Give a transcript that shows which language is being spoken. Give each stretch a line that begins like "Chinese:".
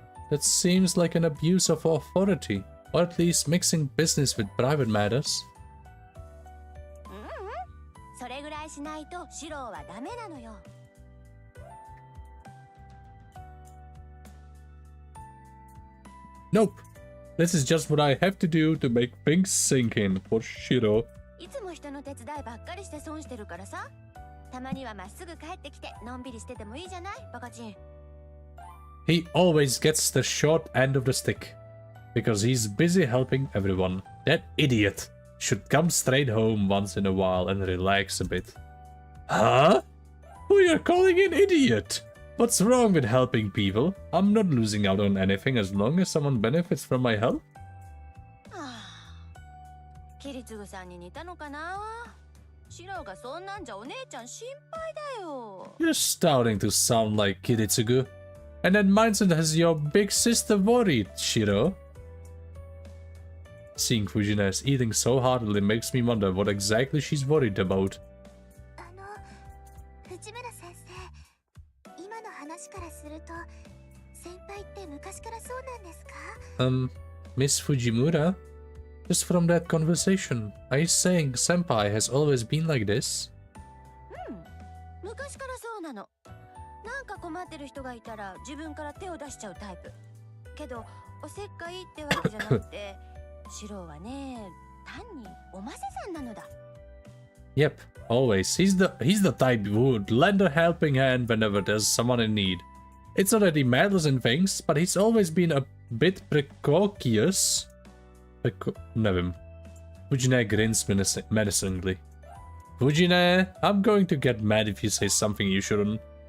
English: That seems like an abuse of authority, or at least mixing business with private matters.
Japanese: それぐらいしないとシローはダメなのよ。
English: Nope. This is just what I have to do to make things sink in for Shiro.
Japanese: いつも人の手伝いばっかりして損してるからさ。たまにはまっすぐ帰ってきてのんびりしててもいいじゃない、バカチン。
English: He always gets the short end of the stick. Because he's busy helping everyone. That idiot should come straight home once in a while and relax a bit. Huh? Who you're calling an idiot? What's wrong with helping people? I'm not losing out on anything as long as someone benefits from my help.
Japanese: キリツグさんに似たのかな。シローがそんなんじゃお姉ちゃん心配だよ。
English: You're starting to sound like Kiritsugu. And that mindset has your big sister worried, Shiro. Seeing Fujina's eating so heartily makes me wonder what exactly she's worried about.
Japanese: 藤村先生、今の話からすると、先輩って昔からそうなんですか？
English: Miss Fujimura? Just from that conversation, are you saying Senpai has always been like this?
Japanese: 昔からそうなの。なんか困ってる人がいたら自分から手を出しちゃうタイプ。けど、おせっかいってわけじゃなくて、シローはね、単におませさんなのだ。
English: Yep, always. He's the type who would lend a helping hand whenever there's someone in need. It's not that he meddles in things, but he's always been a bit precocious. Never. Fujine grins menacingly. Fujine, I'm going to get mad if you say something you shouldn't.